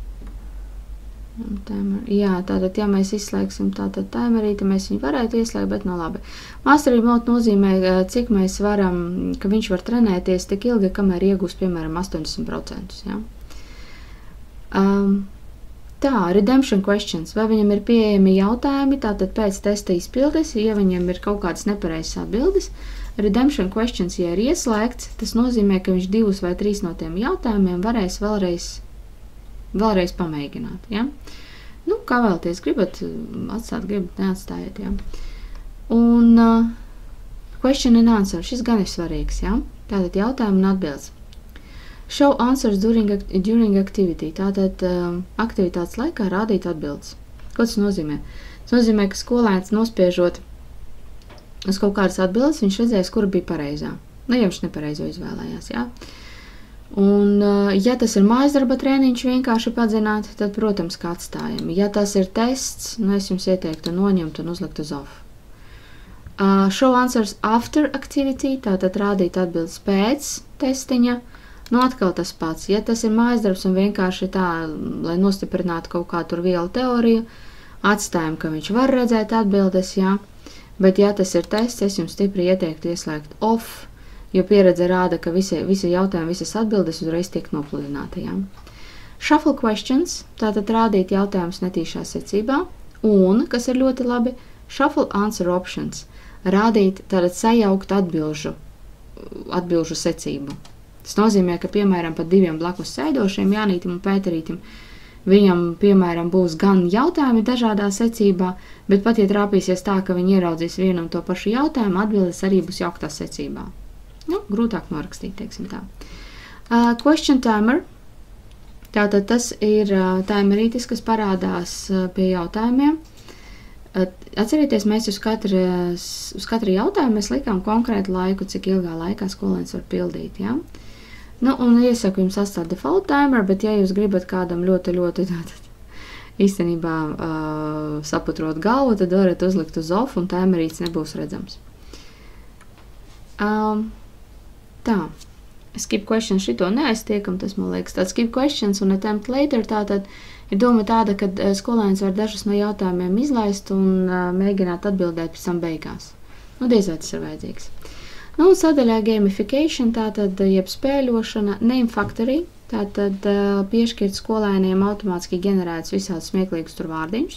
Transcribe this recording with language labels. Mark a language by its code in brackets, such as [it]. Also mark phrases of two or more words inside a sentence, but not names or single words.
[lv] Jā, tātad, ja mēs izslēgsim tātad timerīti, mēs viņu varētu ieslēgt, bet no labi. Mastery Mode nozīmē, cik mēs varam, ka viņš var trenēties tik ilgi, kamēr iegūst, piemēram, 80%. Ja? Tā, [en] redemption questions. [lv] Vai viņam ir pieejami jautājumi, tātad pēc testa izpildes, ja viņam ir kaut kādas nepareizas atbildes. [en] Redemption questions, [lv] ja ir ieslēgts, tas nozīmē, ka viņš 2 vai 3 no tiem jautājumiem varēs vēlreiz pamēģināt. Ja? Nu, kā vēlties, gribat atstāt, gribat neatstājiet. Ja? Un [en] question and answer, [lv] šis gan ir svarīgs. Ja? Tātad jautājumi un atbildes. [en] Show answers during activity, [lv] tātad aktivitātes laikā rādīt atbildes. Ko tas nozīmē? Tas nozīmē, ka skolēns nospiežot uz kaut kādas atbildes, viņš redzēs, kura bija pareizā. Nu, ja viņš nepareizo izvēlējās, jā. Un, ja tas ir mājasdarba trēniņš vienkārši padzināt, tad, protams, kā atstājam. Ja tas ir tests, es jums ieteiktu noņemt un uzlikt uz off. [en] Show answers after activity, [lv] tātad rādīt atbildes pēc testiņa. Nu, atkal tas pats. Ja tas ir mājasdarbs un vienkārši tā, lai nostiprinātu kaut kā tur vielu teoriju, atstājam, ka viņš var redzēt atbildes, jā. Bet, ja tas ir tests, es jums stipri ieteiktu ieslēgt off, jo pieredze rāda, ka visi jautājumi, visas atbildes uzreiz tiek nopludināti. Ja? [en] Shuffle questions, [lv] tātad rādīt jautājumus netīšā secībā, un, kas ir ļoti labi, [en] shuffle answer options, [lv] rādīt tātad sajaukt atbilžu secību. Tas nozīmē, ka, piemēram, pat 2 blakus sēdošiem, Jānītim un Pēterītim, viņam, piemēram, būs gan jautājumi dažādā secībā, bet pat, ja trāpīsies tā, ka viņi ieraudzīs vienu un to pašu jautājumu, atbildes arī būs jauktā secībā. Nu, grūtāk norakstīt, teiksim tā. [en] Question timer. [lv] Tātad tas ir timerītis, kas parādās pie jautājumiem. Atcerieties, mēs uz katru jautājumu mēs likām konkrētu laiku, cik ilgā laikā skolēns var pildīt, ja? Nu, un iesaku jums atstāt [en] default timer, [lv] bet ja jūs gribat kādam ļoti īstenībā saputrot galvu, tad varat uzlikt uz off un timerīts nebūs redzams. Tā, [en] skip questions [lv] šito neaiztiekam, tas man liekas tāds [en] skip questions [lv] un [en] attempt later, [lv] tātad ir doma tāda, ka skolēns var dažus no jautājumiem izlaist un mēģināt atbildēt pēc tam beigās. Nu, diez vai tas ir vajadzīgs. Nu, un sadaļā gamification, tātad jeb spēļošana, [en] name factory, [lv] tātad piešķirt skolēniem automātiski ģenerēts visādi smieklīgus tur vārdiņus.